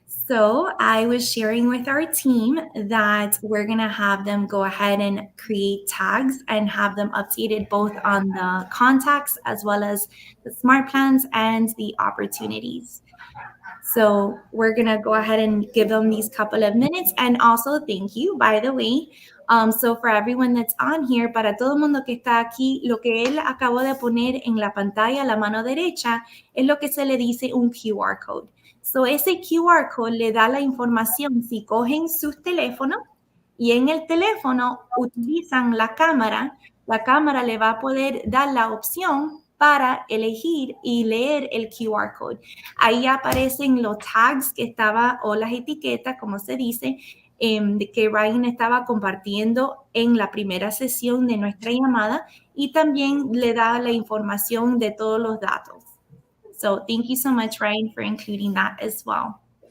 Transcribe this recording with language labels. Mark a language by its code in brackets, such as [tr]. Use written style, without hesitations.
[en] So I was sharing with our team that we're going to have them go ahead and create tags and have them updated both on the contacts as well as the smart plans and the opportunities. So we're going to go ahead and give them these couple of minutes. And also, thank you, by the way. So for everyone that's on here, [es] para todo el mundo que está aquí, lo que él acabó de poner en la pantalla a la mano derecha es lo que se le dice un QR code. So ese QR code le da la información si cogen sus teléfonos y en el teléfono utilizan la cámara le va a poder dar la opción para elegir y leer el QR code. Ahí aparecen los tags que estaba, o las etiquetas, como se dice, que Ryan estaba compartiendo en la primera sesión de nuestra llamada, y también le da la información de todos los datos. [en] So thank you so much, Ryan, for including that as well.